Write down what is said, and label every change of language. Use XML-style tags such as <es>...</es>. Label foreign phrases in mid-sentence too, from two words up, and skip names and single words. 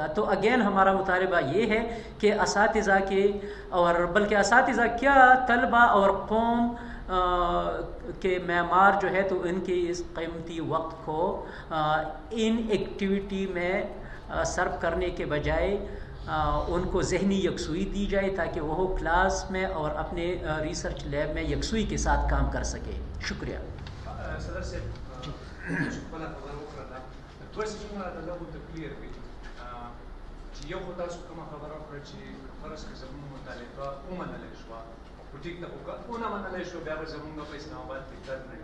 <ur>تو اگین ہمارا مطالبہ یہ ہے کہ اساتذہ کے، اور بلکہ اساتذہ کیا، طلبہ اور قوم کے معمار جو ہے، تو ان کے اس قیمتی وقت کو ان ایکٹیویٹی میں صرف کرنے کے بجائے ان کو ذہنی یکسوئی دی جائے، تاکہ وہ کلاس میں اور اپنے</ur> <en>research lab</en> <ur>میں یکسوئی کے ساتھ کام کر سکے۔ شکریہ۔</ur> <ps>صدر صاحب خپله خبره وکړه، دوه څیزونه راته لږ ورته کلیر کړي چې یو خو تاسو کومه خبره وکړه چې فرض کړئ زموږ مطالبه ومنلی شوه، خو ټیک ده، خو ونه منلی شوه، بیا به زموږ په اسلام آباد کې درد نه</ps>